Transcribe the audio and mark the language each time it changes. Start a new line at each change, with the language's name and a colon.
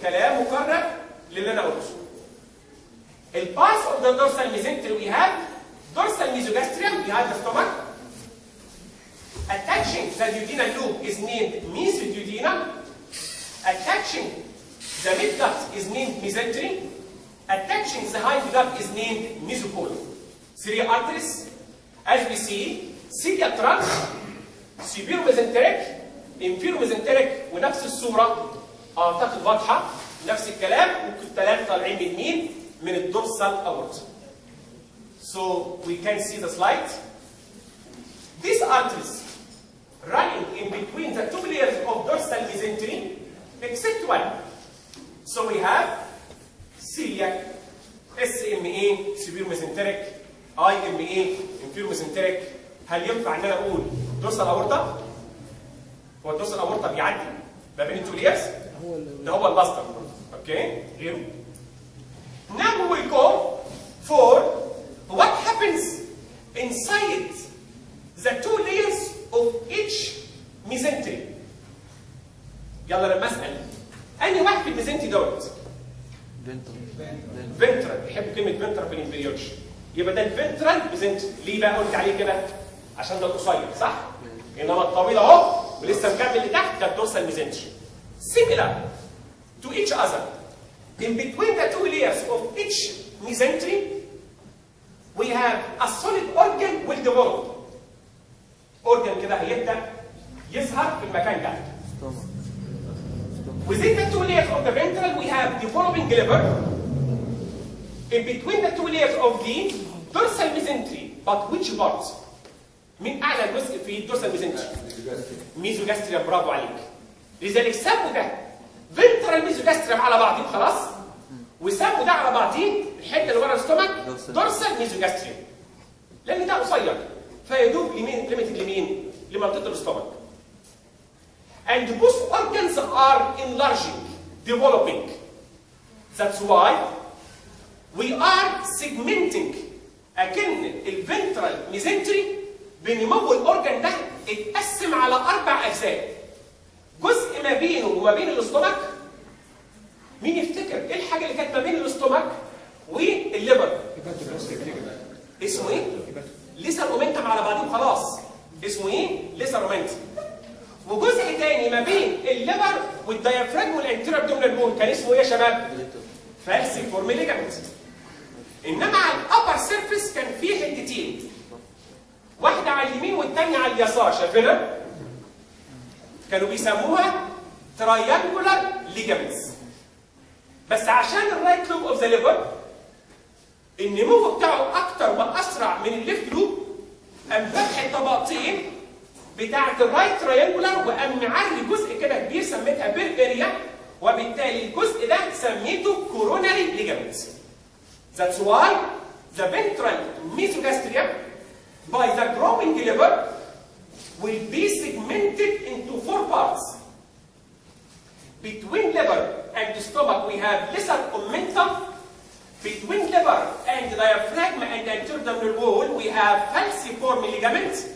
Arabic: كلام مكرر للي انا قلته.
English: The parts of the dorsal mesentery we have dorsal mesogastrium behind the stomach. Attaching the duodenal loop is named mesoduodenum. Attaching the midgut is named mesentery. Attaching the hindgut is named mesocolon. 3 arteries, as we see, celiac trunk, superior mesenteric, inferior mesenteric،
Arabic: ونفس الصورة أعتقد واضحة، نفس الكلام، ممكن 3 طالعين من مين؟ من الدورسال aorta.
English: So we can see the slide. These arteries running in between the 2 layers of dorsal mesentery, except one. So we have celiac, SMA, superior mesenteric, IMA, inferior mesenteric.
Arabic: هل ينفع ان انا اقول dorsal aorta؟ هو الدورسال aorta بيعدي ما بين ال 2 layers؟ ده هو الباستر. اوكي؟ غيره.
English: Now we will go for what happens inside the 2 layers of each mesentery.
Arabic: يلا لما اسال انهي واحد في الميزنتري دوت؟ فنترال. بيحب كلمه فنترال في الامبريولوجي. يبقى ده الفنترال ميزنتري. ليه بقى قلت عليه كده؟ عشان ده القصير صح؟ انما الطويل اهو ولسه مكمل لتحت ده الدورسال ميزنتري.
English: Similar to each other. In between the 2 layers of each mesentery, we have a solid organ will develop.
Arabic: Organ كده هيبدا يظهر في المكان ده.
English: Within the 2 layers of the ventral, we have developing liver. In between the 2 layers of the dorsal mesentery, but which part?
Arabic: من أعلى جزء في الدورسال mesentery؟ ميزوجاستريم. برافو عليك. لذلك سموا ده ventral mesogastrium على بعضيه خلاص، وسموا ده على بعضيه الحته اللي ورا الستومك dorsal mesogastrium. لأن ده قصير فيدوب ليميتد لمين؟ لمنطقة الاستومك.
English: And both organs are enlarging, developing. That's why we are segmenting.
Arabic: أكن الفنترال ميزنتري بنمو الأورجن ده اتقسم على 4 أجزاء. جزء ما بينه وما بين الاستومك. مين يفتكر ايه الحاجة اللي كانت ما بين الاستومك والليبر؟ اسمه ايه؟ ليسر اومنتم على بعضهم خلاص. اسمه ايه؟ ليسر اومنتم. وجزء تاني ما بين الليبر والديافراجم والانتيريور ابدومينال وول كان اسمه ايه يا شباب؟ فالسيفورم ليجامنت. انما على الابر سيرفيس كان فيه حتتين. واحده على اليمين والثانيه على اليسار، شايفينها؟ كانوا بيسموها ترايانجولار ليجامنتس. بس عشان الرايت لوب اوف ذا ليفر النمو بتاعه اكتر واسرع من الليفت لوب، قام فتح الطبقتين بتاعت الرايت تراينجولار وقام معري جزء كده كبير سميتها بيربيريا، وبالتالي الجزء ده سميته كوروناري ليجامنت.
English: That's why the ventral mesogastrium by the growing liver will be segmented into 4 parts. Between liver and the stomach we have lesser omentum. Between liver and the diaphragm and the anterior abdominal wall we have falciform ligament.